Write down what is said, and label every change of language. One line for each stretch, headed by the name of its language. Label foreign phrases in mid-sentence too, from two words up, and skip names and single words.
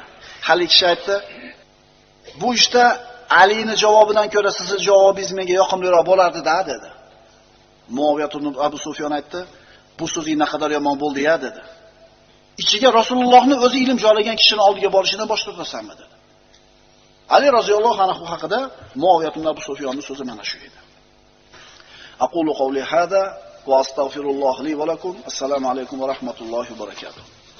Uzbek: Haligi kishi aytdi, bu ishda Alini javobidan ko'ra sizning javobingiz menga yoqimliroq bo'lardi-da dedi. Muaviyat ibn Abu Sufyan aytdi, bu so'zing naqadar yomon bo'ldi-ya dedi. Ichiga Rasulullohning o'zi ilm joylagan kishining oldiga borishidan bosh tortasanmi dedi. Ali
Arabic: رضي الله عنه
Uzbek: haqida Muaviyat ibn Abu Sufyanning so'zi mana shu edi.
Arabic: أقول قولي هذا وأستغفر الله لي ولكم. السلام عليكم ورحمة الله وبركاته.